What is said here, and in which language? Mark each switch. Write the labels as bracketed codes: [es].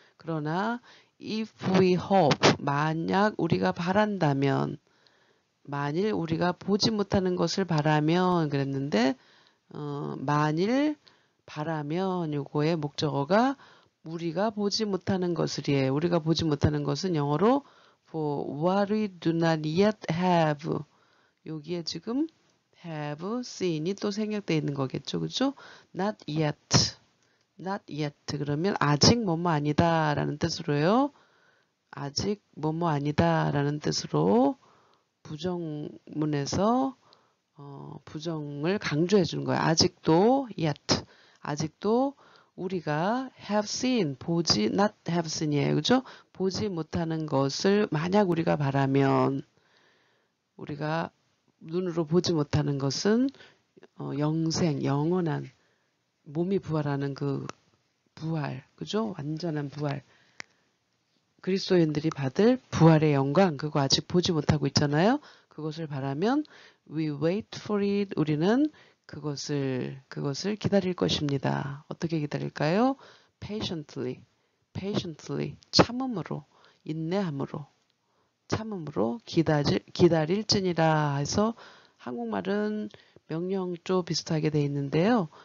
[ko] 그러나 [en] if we hope, [ko] 만약 우리가 바란다면, 만일 우리가 보지 못하는 것을 바라면 그랬는데 만일 바라면 요거의 목적어가 우리가 보지 못하는 것을이에요. 우리가 보지 못하는 것은 영어로 [en] for what we do not yet have. [ko] 여기에 지금 [en] have seen [ko] 이 또 생략되어 있는 거겠죠. 그죠? [en] not yet. [ko] 그러면 아직 뭐뭐 아니다 라는 뜻으로요. 아직 뭐뭐 아니다 라는 뜻으로 부정문에서 부정을 강조해 주는 거예요. 아직도 yet. 아직도 우리가 [en] have seen, not have seen [ko] 이에요. 그죠? 보지 못하는 것을 만약 우리가 바라면 우리가 눈으로 보지 못하는 것은 영생, 영원한 몸이 부활하는 그 부활, 그죠? 완전한 부활. 그리스도인들이 받을 부활의 영광, 그거 아직 보지 못하고 있잖아요. 그것을 바라면 [en] we wait for it. [ko] 우리는 그것을 기다릴 것입니다. 어떻게 기다릴까요? [en] patiently. [ko] 참음으로, 인내함으로. 참음으로 기다릴지니라 해서 한국말은 명령조 비슷하게 돼 있는데요.